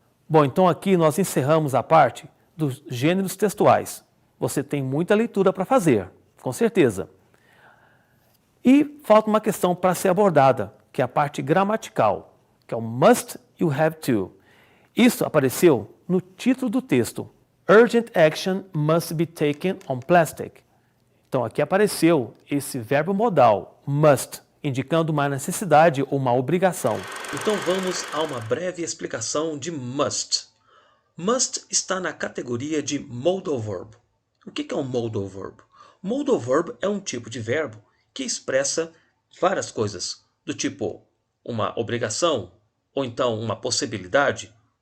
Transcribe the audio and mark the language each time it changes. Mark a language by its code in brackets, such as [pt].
[pt] Bom, então aqui nós encerramos a parte dos gêneros textuais. Você tem muita leitura para fazer, com certeza. E falta uma questão para ser abordada, que é a parte gramatical, que é o must e o have to. Isso apareceu no título do texto. [en] Urgent action must be taken on plastic. [pt] Então aqui apareceu esse verbo modal, must, indicando uma necessidade ou uma obrigação. Então vamos a uma breve explicação de must. Must está na categoria de modal verb. O que é um modal verb? Modal verb é um tipo de verbo que expressa várias coisas, do tipo uma obrigação ou então uma possibilidade.